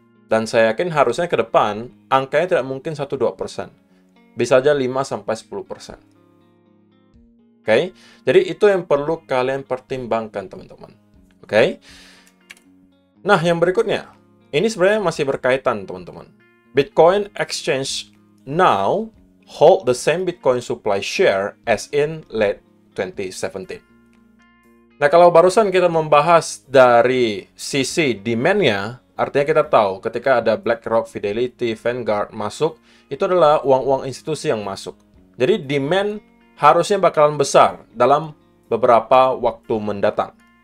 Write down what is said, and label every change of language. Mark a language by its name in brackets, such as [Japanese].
[Indonesian] Dan saya yakin harusnya ke depan angkanya tidak mungkin 1-2%. Bisa aja 5-10%. Oke, jadi itu yang perlu kalian pertimbangkan, teman-teman. Oke. Nah, yang berikutnya, ini sebenarnya masih berkaitan, teman-teman. [English] Bitcoin Exchange now hold the same Bitcoin supply share as in late 2017. [Indonesian] Nah, kalau barusan kita membahas dari sisi demand-nya, artinya kita tahu ketika ada BlackRock, Fidelity, Vanguard masuk, itu adalah uang-uang institusi yang masuk. Jadi demand harusnya bakalan besar dalam beberapa waktu mendatang.